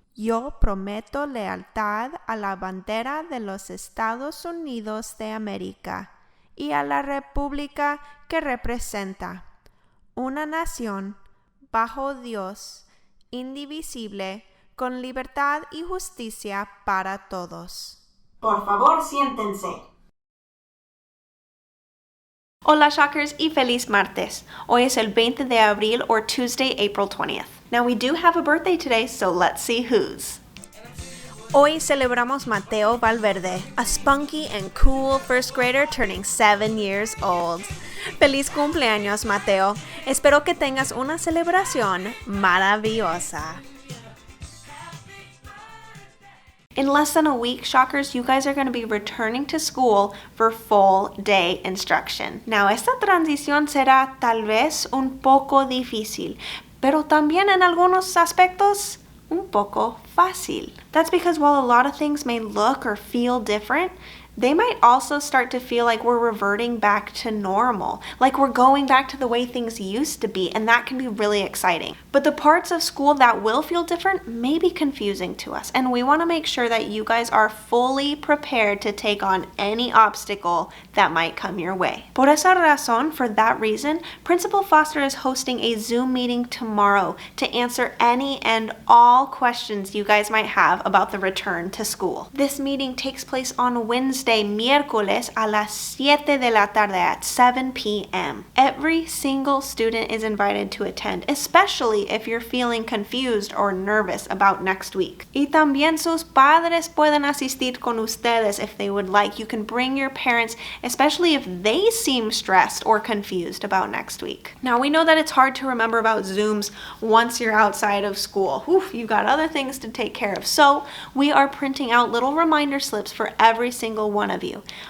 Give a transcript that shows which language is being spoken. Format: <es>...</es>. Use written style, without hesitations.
<es>Yo prometo lealtad a la bandera de los Estados Unidos de América y a la república que representa, una nación bajo Dios, indivisible, con libertad y justicia para todos. Por favor, siéntense. Hola Shockers y feliz martes. Hoy es el 20 de abril</es> <en>or Tuesday, April 20th. Now we do have a birthday today, so let's see whose.</en> <es>Hoy celebramos</es> <en>Mateo Valverde, a spunky and cool first grader turning 7 years old.</en> <es>Feliz cumpleaños, Mateo. Espero que tengas una celebración maravillosa.</es> <en>In less than a week, Shockers, you guys are going to be returning to school for full day instruction.</en> <es>Now, esta transición será tal vez un poco difícil, pero también en algunos aspectos un poco fácil.</es> <en>That's because while a lot of things may look or feel different, they might also start to feel like we're reverting back to normal, like we're going back to the way things used to be, and that can be really exciting. But the parts of school that will feel different may be confusing to us, and we want to make sure that you guys are fully prepared to take on any obstacle that might come your way.</en> <es>Por esa razón,</es> <en>for that reason, Principal Foster is hosting a Zoom meeting tomorrow to answer any and all questions you guys might have about the return to school. This meeting takes place on Wednesday,</en> <es>miércoles a las 7 de la tarde</es> <en>at 7 p.m. Every single student is invited to attend, especially if you're feeling confused or nervous about next week.</en> <es>Y también sus padres pueden asistir con ustedes</es> <en>if they would like. You can bring your parents, especially if they seem stressed or confused about next week. Now, we know that it's hard to remember about Zooms once you're outside of school. Oof, you've got other things to take care of. So we are printing out little reminder slips for every single one of you.</en>